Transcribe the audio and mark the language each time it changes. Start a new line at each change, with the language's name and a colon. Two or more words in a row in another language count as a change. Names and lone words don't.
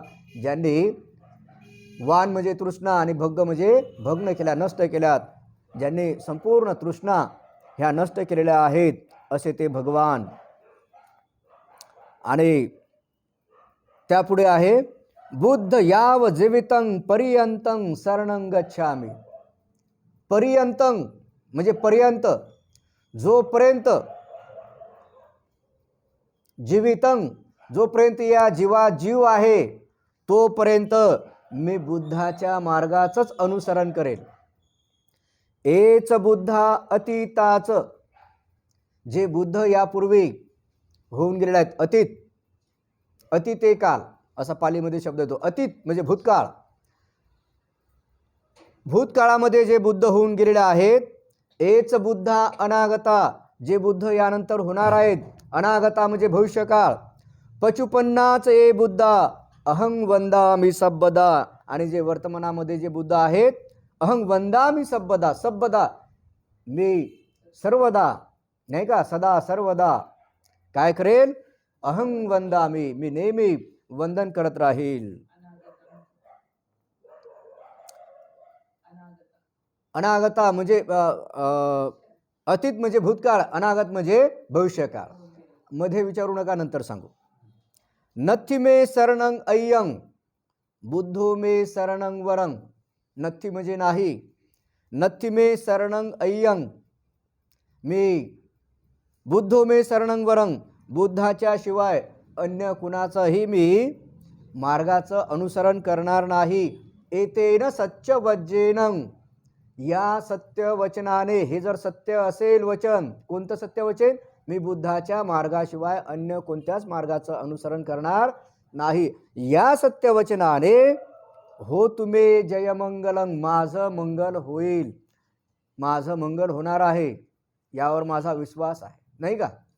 Marathi: ज्यांनी वान म्हणजे तृष्णा आणि भग म्हणजे भग्न केल्या, नष्ट केल्यात, ज्यांनी संपूर्ण तृष्णा ह्या नष्ट केलेल्या आहेत असे ते भगवान. आणि त्यापुढे आहे
Pali: बुद्ध याव जीवितं पर्यंतं शरणं गच्छामि.
Marathi: पर्यंतं म्हणजे पर्यंत, जोपर्यंत, जीवितं जोपर्यंत या जीवात जीव आहे तोपर्यंत मी बुद्धाच्या मार्गाचंच अनुसरण करेल.
Pali: एच बुद्धा अतीताच.
Marathi: जे बुद्ध यापूर्वी होऊन गेलेले आहेत, अतीत, अतीते काल असा पालीमध्ये शब्द येतो. अतीत म्हणजे भूतकाळ. भूतकाळामध्ये जे बुद्ध होऊन गेलेले आहेत.
Pali: एच बुद्धा अनागता.
Marathi: जे बुद्ध यानंतर होणार आहेत. अनागता म्हणजे भविष्यकाळ.
Pali: पचुपन्नाच ए बुद्धा अहं वंदामि सब्बदा.
Marathi: आणि जे वर्तमानामध्ये जे बुद्ध आहेत,
Pali: अहं वंदामि सब्बदा.
Marathi: सब्बदा मी सर्वदा नाही का, सदा सर्वदा काय करेल?
Pali: अहं वंदामि
Marathi: मी नेहमी वंदन करत राहील. अनागता म्हणजे अतीत म्हणजे भूतकाळ, अनागत म्हणजे भविष्यकाळ. मध्ये विचारू नका, नंतर सांगू.
Pali: नथि मे शरणं अय्यं बुद्धो मे शरणं वरं.
Marathi: नथि म्हणजे नाही.
Pali: नथि मे शरणं अय्यं मी बुद्धो मे शरणं वरं.
Marathi: बुद्धाच्या शिवाय अन्य कुणाचंही मी मार्गाचं अनुसरण करणार नाही.
Pali: एतेन सच्च वज्जेनं.
Marathi: या सत्य वचनाने, हे जर सत्य असेल वचन, कोणतं सत्य वचन? मी बुद्धाच्या मार्गाशिवाय अन्य कोणत्याच मार्गाचं अनुसरण करणार नाही. या सत्य वचनाने हो तुम्ही जयमंगलम, माझं मंगल होईल, माझं मंगल होणार आहे, यावर माझा विश्वास आहे, नाही का?